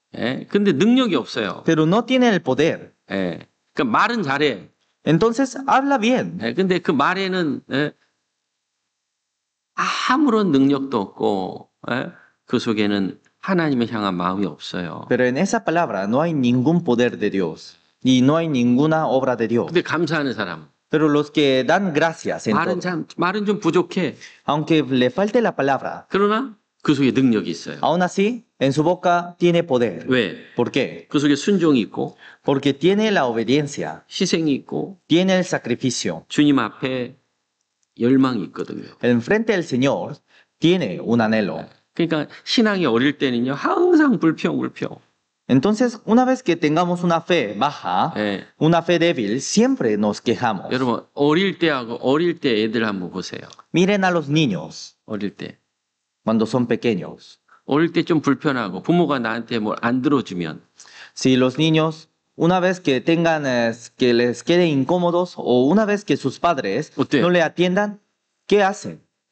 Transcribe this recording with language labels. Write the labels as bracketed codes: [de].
[ko] 예. 근데 능력이 없어요. [es] pero no tienen el poder. [ko] 예. 그러니까 말은 잘해. [es] Entonces habla bien, [ko] 예. 근데 그 말에는 예. 아무런 능력도 없고 예. 그 속에는 하나님을 향한 마음이 없어요. [es] pero en esa palabra no hay ningún poder de Dios y no hay ninguna obra de Dios. [ko] 근데 감사하는 사람. [es] Pero los que dan gracias en todo, [ko] 말은 좀 부족해. [es] aunque le falte la palabra, [ko] 그러나 그 속에 능력이 있어요. [es] aún así en su boca tiene poder. [ko] 왜? [es] ¿Por qué? [ko] 그 속에 순종이 있고 [es] Porque tiene la obediencia, [ko] 희생이 있고 [es] tiene el sacrificio. [ko] 주님 앞에 열망이 있거든요. [es] Enfrente del Señor tiene un anhelo. [ko] 그러니까 신앙이 어릴 때는요 항상 불평. [es] Entonces, una vez que tengamos una fe baja, [ko] 예. [es] una fe débil, siempre nos quejamos. [ko] 여러분 어릴 때 애들 한번 보세요. [es] Miren a los niños [ko] 어릴 때 [es] cuando son pequeños. [ko] 어릴 때 좀 불편하고 부모가 나한테 뭘 안 들어주면 [es] Si los niños, una vez que tengan, que les quede incómodos o una vez que sus padres [ko] 어때요? [es] no le atiendan, ¿qué hacen?